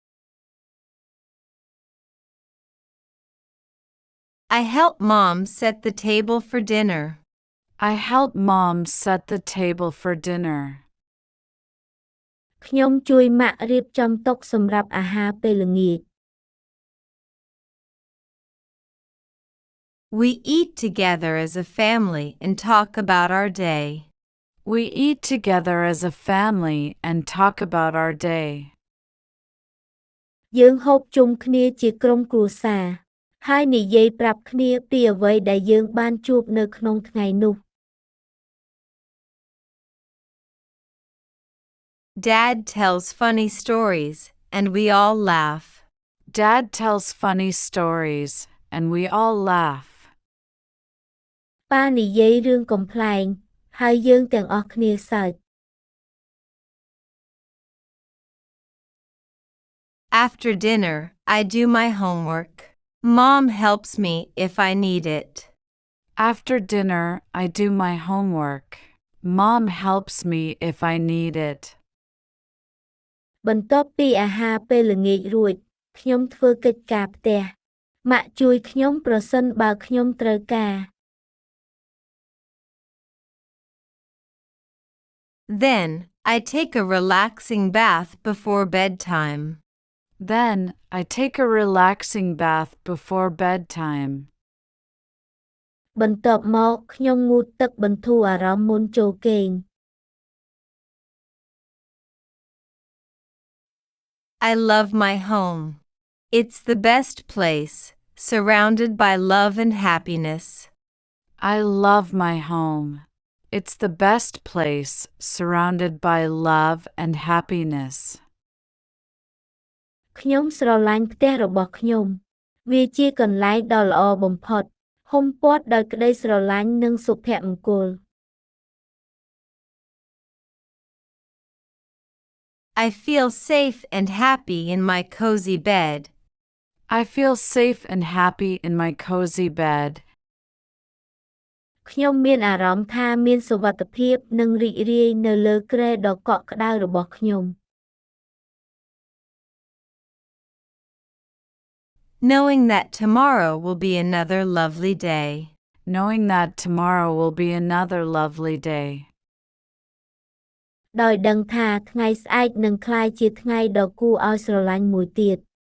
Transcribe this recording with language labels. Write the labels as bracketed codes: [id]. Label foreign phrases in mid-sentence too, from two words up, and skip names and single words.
[en] I help Mom set the table for dinner. I help Mom set the table for dinner. [km] ខ្ញុំជួយម៉ាក់រៀបចំតុសម្រាប់អាហារពេលល្ងាច [en] We eat together as a family and talk about our day. We eat together as a family and talk about our day. [km] យើងហូបជុំគ្នាជាក្រុមគ្រួសារហើយនិយាយប្រាប់គ្នាពីអ្វីដែលយើងបានជួបនៅក្នុងថ្ងៃនោះ [en] Dad tells funny stories, and we all laugh. Dad tells funny stories, and we all laugh. [km] ប៉ានិយាយរឿងកំប្លែងហើយយើងទាំងអស់គ្នាសើច [en] After dinner, I do my homework. Mom helps me if I need it. After dinner, I do my homework. Mom helps me if I need it. [km] បន្ទាប់ពីអាហារពេលល្ងាចរួចខ្ញុំធ្វើកិច្ចការផ្ទះម៉ាក់ជួយខ្ញុំប្រសិនបើខ្ញុំត្រូវការ [en] Then, I take a relaxing bath before bedtime. Then, I take a relaxing bath before bedtime. [km] បន្ទាប់មកខ្ញុំងូតទឹកបន្ធូរអារម្មណ៍មុនចូលគេង [en] I love my home. It's the best place, surrounded by love and happiness. I love my home. It's the best place, surrounded by love and happiness. [km] ខ្ញុំស្រឡាញ់ផ្ទះរបស់ខ្ញុំវាជាកន្លែងដ៏ល្អបំផុតហ៊ុំព័ទ្ធដោយក្តីស្រឡាញ់និងសុភមង្គល [en] I feel safe and happy in my cozy bed. I feel safe and happy in my cozy bed. [km] ខ្ញុំមានអារម្មណ៍ថាមានសុវត្ថិភាពនិងរីករាយនៅលើគ្រែដ៏កក់ក្ដៅរបស់ខ្ញុំ [en] Knowing that tomorrow will be another lovely day. Knowing that tomorrow will be another lovely day. [km] ដោយដឹងថាថ្ងៃស្អែកនឹងក្លាយជាថ្ងៃដ៏គួរឲ្យស្រឡាញ់មួយទៀត